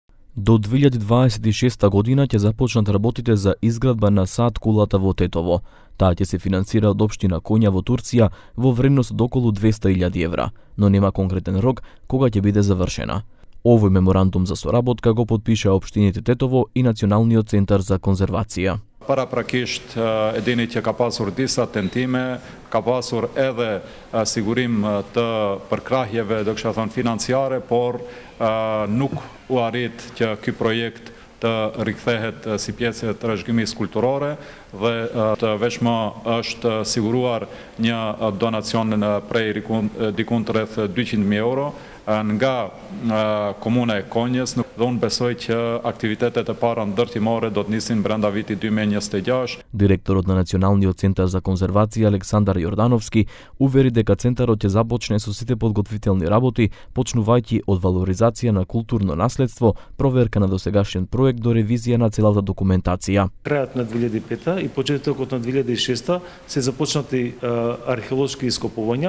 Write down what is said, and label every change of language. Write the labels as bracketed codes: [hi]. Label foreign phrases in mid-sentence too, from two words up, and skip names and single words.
[mk] До 2026 година ќе започнат работите за изградба на сад кулата во Тетово. Таа ќе се финансира од општина Конја во Турција во вредност од околу 200.000 евра, но нема конкретен рок кога ќе биде завршена. Овој меморандум за соработка го подпиша општините Тетово и Националниот центар за конзервација. [sq] Paraprakisht edini që ka pasur disa tentime, ka pasur edhe sigurim të përkrahjeve, do kisha thënë financiare, por nuk u arrit që ky projekt të rikthehet si pjesë e trashëgimisë kulturore dhe të vetëm është siguruar një donacion prej dikund rreth 200.000 euro nga komuna e Konjës, dhe unë besoj që aktivitetet e para ndërtimore do të nisin brenda vitit 2026. [mk] Директорот на Националниот центар за конзервација Александар Јордановски увери дека центарот ќе започне со сите подготвителни работи, почнувајќи од валоризација на културно наследство, проверка на досегашен проект до ревизија на целата документација. Крајот на 2005 и почетокот на 2006 се започнати археолошки ископувања.